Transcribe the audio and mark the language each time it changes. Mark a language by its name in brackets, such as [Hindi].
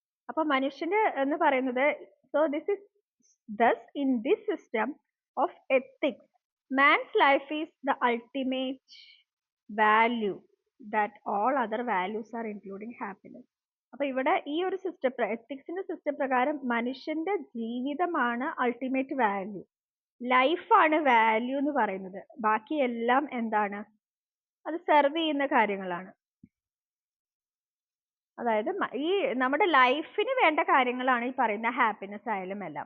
[Malayalam] അപ്പൊ മനുഷ്യന്റെ എന്ന് പറയുന്നത്, [English] So this is thus in this system of ethics man's life is the ultimate value. that all other values are including happiness. [Malayalam] അപ്പൊ ഇവിടെ ഈ ഒരു സിസ്റ്റം, എത്തിക്സിന്റെ സിസ്റ്റം പ്രകാരം മനുഷ്യന്റെ ജീവിതമാണ് അൾട്ടിമേറ്റ് വാല്യൂ, ലൈഫാണ് വാല്യൂ എന്ന് പറയുന്നത്. ബാക്കി എല്ലാം എന്താണ്, അത് സെർവ് ചെയ്യുന്ന കാര്യങ്ങളാണ്. അതായത് ഈ നമ്മുടെ ലൈഫിന് വേണ്ട കാര്യങ്ങളാണ് ഈ പറയുന്ന ഹാപ്പിനെസ് ആയാലും എല്ലാം.